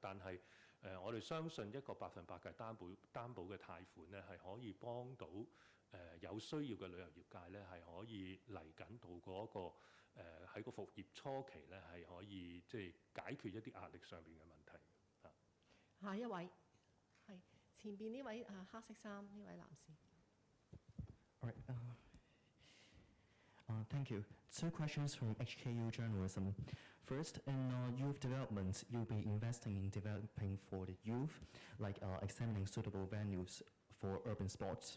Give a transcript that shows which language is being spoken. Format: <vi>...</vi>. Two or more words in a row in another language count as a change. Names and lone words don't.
<yue>但係我哋相信一個100%嘅擔保嘅貸款咧，係可以幫到有需要嘅旅遊業界咧，係可以嚟緊度過一個喺個復業初期咧，係可以即係解決一啲壓力上邊嘅問題。下一位係前邊呢位黑色衫呢位男士。</yue> <en>All right. Thank you. 2 questions from HKU journalism. First, in youth development, you'll be investing in developing for the youth, like examining suitable venues for urban sports.</en>